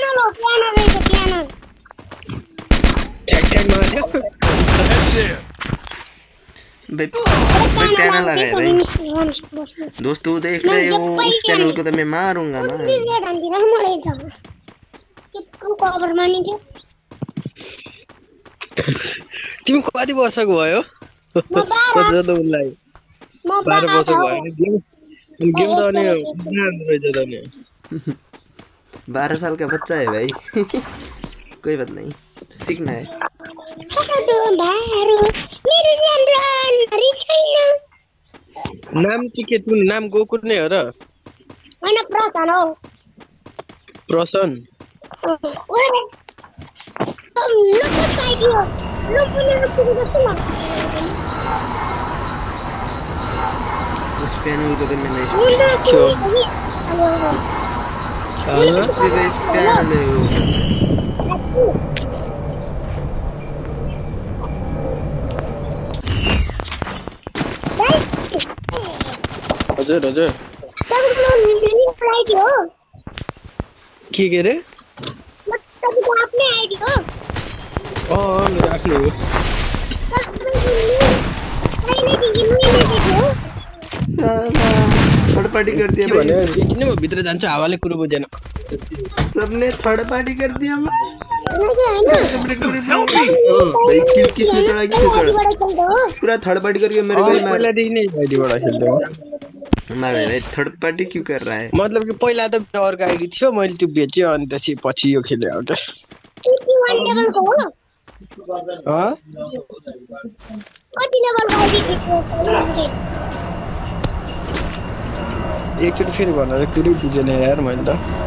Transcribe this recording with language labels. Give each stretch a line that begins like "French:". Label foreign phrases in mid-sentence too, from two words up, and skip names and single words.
Hindi: चैनल आ गया भाई। दोस्तों देख रहे हो उस चैनल को तो मैं मारूंगा ना।
Nepali: तिमी कति वर्षको भयो? कति त उलाई 12 वर्षको भयो नि। गेम त अनि रहेछ त नि
Hindi: 12 साल का बच्चा है भाई। कोई बात नहीं, सीखना है।
Nepali: नाम के तिम्रो नाम गोकुल नै हो र? हैन प्रसन हो। प्रसन
Hindi: उस पैनल को तो मैंने
Nepali: हजुर हजुर के रे? आफ्नै आइडी हो। मेरो आफ्नै हो।
English: third party
Hindi: कर दिया भाई।
Nepali: किन म भित्र जान्छु हावाले कुरो बुझेन।
Hindi: सबने
English: third party
Hindi: कर दिया भाई। किल किसने चढ़ा पूरा
English: third party
Hindi: करके मेरे को ही मार।
Nepali: पहिलादेखि नै आइडीबाट खेल्दै हो।
Hindi: भाई
English: third party
Hindi: क्यों कर रहा है?
Nepali: मतलब कि पहिला त अर्को आइडी थियो, मैले त्यो बेच्यो अनि त्यसपछि पछि यो खेले हो क्या। एकचोटि फेरि भन्दा त कुरै बुझेन यार मैले त।